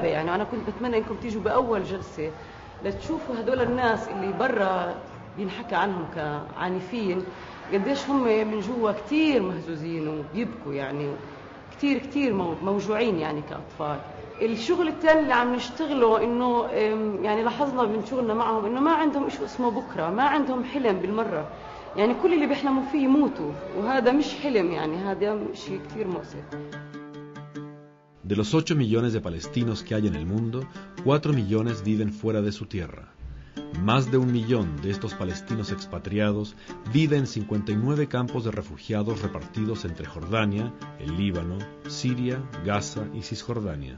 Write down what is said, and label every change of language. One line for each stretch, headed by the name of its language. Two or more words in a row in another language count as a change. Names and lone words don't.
Arabic: يعني انا كنت بتمنى انكم تيجوا باول جلسه لتشوفوا هدول الناس اللي برا بينحكى عنهم كعنيفين قديش هم من جوا كثير مهزوزين وبيبكوا، يعني كثير كثير موجوعين يعني كأطفال. الشغل الثاني اللي عم نشتغله انه يعني لاحظنا من شغلنا معهم انه ما عندهم شيء اسمه بكره، ما عندهم حلم بالمره، يعني كل اللي بيحلموا فيه يموتوا، وهذا مش حلم، يعني هذا شيء كثير مؤسف.
Spanish: De los 8 millones de palestinos que hay en el mundo, 4 millones viven fuera de su tierra. Más de 1 millón de estos palestinos expatriados vive en 59 campos de refugiados repartidos entre Jordania, el Líbano, Siria, Gaza y Cisjordania.